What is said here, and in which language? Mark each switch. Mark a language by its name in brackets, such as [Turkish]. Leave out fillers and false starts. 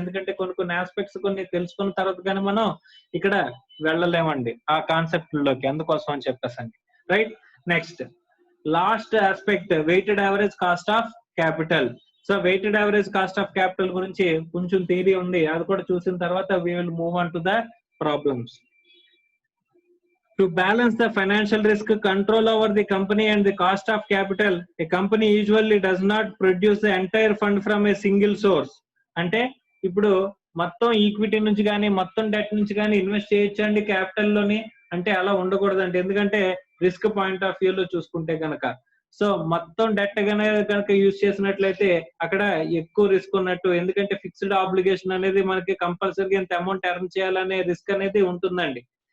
[Telugu] ఎందుకంటే కొన్ని ఆస్పెక్ట్స్ కొన్ని తెలుసుకున్న తర్వాత కానీ మనం ఇక్కడ వెళ్ళలేమండి ఆ కాన్సెప్ట్ లోకి, అందుకోసం అని చెప్పేసండి. Right. Next last aspect, weighted average cost of capital. So weighted average cost of capital గురించి కొంచెం థియరీ ఉంది, అది కూడా చూసిన తర్వాత [English] we will move on to the problems. To balance the financial risk, control over the company and the cost of capital, a company usually does not produce the entire fund from a single source. [Telugu] అంటే ఇప్పుడు మొత్తం equity నుంచి కానీ మొత్తం debt నుంచి కానీ invest చేయొచ్చండి capital లోని అంటే అలా ఉండకూడదండి. ఎందుకంటే రిస్క్ పాయింట్ ఆఫ్ వ్యూ లో చూసుకుంటే కనుక, సో మొత్తం డెట్ కనుక యూజ్ చేసినట్లయితే అక్కడ ఎక్కువ రిస్క్ ఉన్నట్టు. ఎందుకంటే ఫిక్స్డ్ ఆబ్లిగేషన్ అనేది మనకి కంపల్సరీగా ఇంత అమౌంట్ ఎర్న్ చేయాలనే రిస్క్ అనేది ఉంటుందండి.